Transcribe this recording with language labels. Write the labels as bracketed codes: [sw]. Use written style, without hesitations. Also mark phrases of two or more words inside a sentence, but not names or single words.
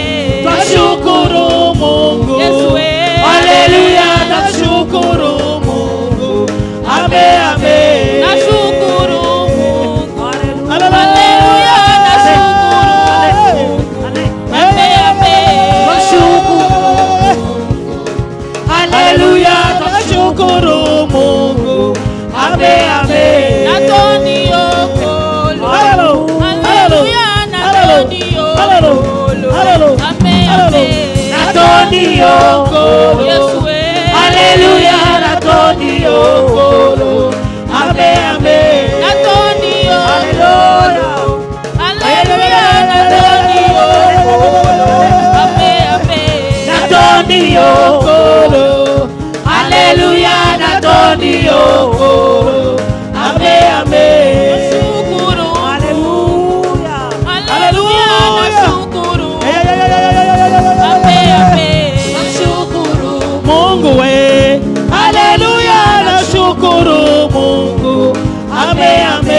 [sw] Nashukuru Mungu, Yesue, haleluya, nashukuru Mungu, ame ame. Nashukuru Mungu, haleluya, nashukuru Mungu, ame ame. Nashukuru haleluya, nashukuru Mungu, ame ame. [ln] Natondi okolo, haleluya, natondi okolo, ame ame. Natondi okolo, Yesue, haleluya, natondi okolo, ame ame. Natondi okolo, haleluya, natondi okolo, ame ame. Natondi okolo, haleluya, natondi okolo, ame ame. [sw] Nashukuru, haleluya, haleluya, nashukuru, ame ame. Nashukuru Mungu we, haleluya, nashukuru Mungu, ame ame.